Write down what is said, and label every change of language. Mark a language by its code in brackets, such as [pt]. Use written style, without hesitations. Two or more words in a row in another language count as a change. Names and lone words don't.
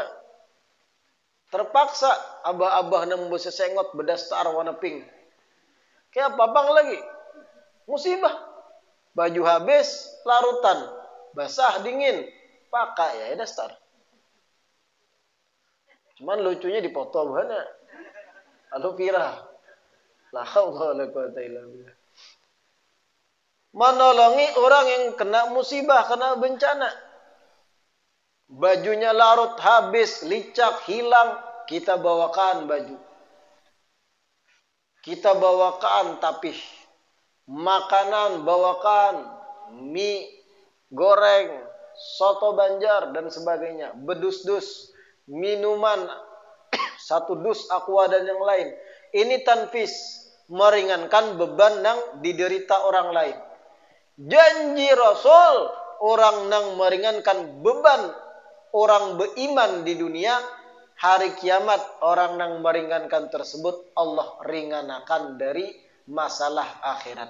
[bjn] Terpaksa abah-abah nang besesengot berdastar warna pink. Kayak babang lagi. Musibah. Baju habis, larutan. Basah, dingin. Pakai ya dastar. Cuman lucunya dipoto buahnya. Lalu viral. [ar] La haula wala quwata illa billah. [bjn] Menolongi orang yang kena musibah, kena bencana. Bajunya larut, habis, licak, hilang. Kita bawakan baju. Kita bawakan tapih. Makanan bawakan. Mie goreng, soto Banjar, dan sebagainya. Bedus-dus. Minuman. Satu dus aqua dan yang lain. Ini tanfis. Meringankan beban yang diderita orang lain. Janji Rasul. Orang yang meringankan beban orang beriman di dunia, hari kiamat orang yang meringankan tersebut Allah ringankan dari masalah akhirat.